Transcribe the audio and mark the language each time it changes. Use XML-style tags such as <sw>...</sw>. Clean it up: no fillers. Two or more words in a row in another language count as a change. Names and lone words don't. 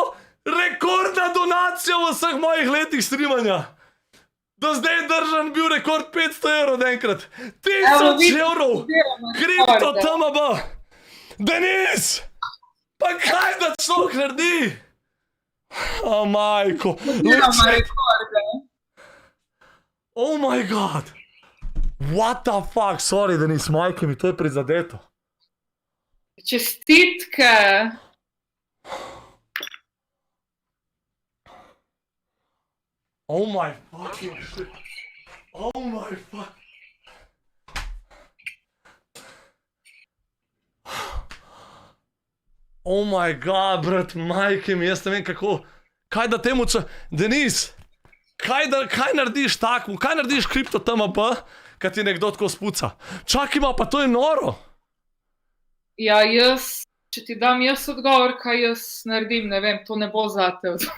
<sl>Rekordna donacija v vseh mojih letih streamanja. Do zdaj držan bil rekord 500 evrov enkrat. 1000 evrov! Kripto TMB! Denis! Pa kaj da človek naredi?</sl> <hr>O, majko.</hr> <en>Oh my god. What the fuck? Sorry,</en> <sl>Denis,</sl> <hr>majke mi,</hr> <sl>to je prizadeto. Čestitke.</sl> <en>Oh my fucking shit. Oh my fuck. Oh my god,</en> <sl>brat,</sl> <hr>majke mi,</hr> <sl>jaz ne vem kako. Kaj da temu Denis, kaj narediš tako, kaj narediš kripto TMB, kad ti nekdo tako spuca? Čakaj ima, pa to je noro. Ja, jaz, če ti dam jaz odgovor, kaj jaz naredim, ne vem, to ne bo zate.</sl>